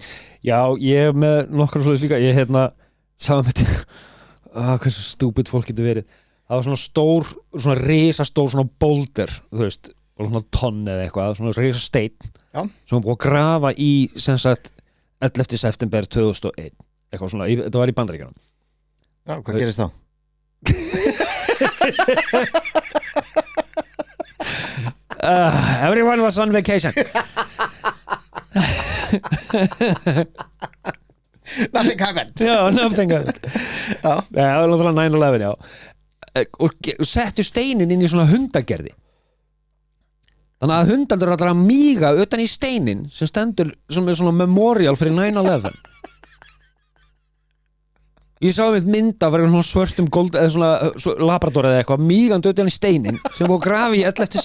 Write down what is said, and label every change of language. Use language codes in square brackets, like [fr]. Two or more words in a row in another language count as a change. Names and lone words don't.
[is] Já, ég með nokkar svoleiðis líka. Ég sagði með hversu stúpid fólk getur verið. Það var svona stór, svona risastór svona boulder, þú veist, svona tonn eða eitthvað, svona risasteinn sem var búið að grafa í sem sagt 11. september 2001 eitthvað svona, þetta var í Bandaríkjunum. Já, hvað gerist þá? [en] Everyone was on vacation. Nothing happened. [is] Já, [en] nothing happened. [is] Það var náttúrulega 9/11, já. Og settu steinin inn í svona hundagerði. Þannig að hundarnir er alltaf að míga utan í steinin sem stendur sem er svona memorial fyrir 9/11. Ég sá mynd af svona svörtum gold eða svona labrador eða eitthvað mígandi utan í steinin sem búið að grafa í 11.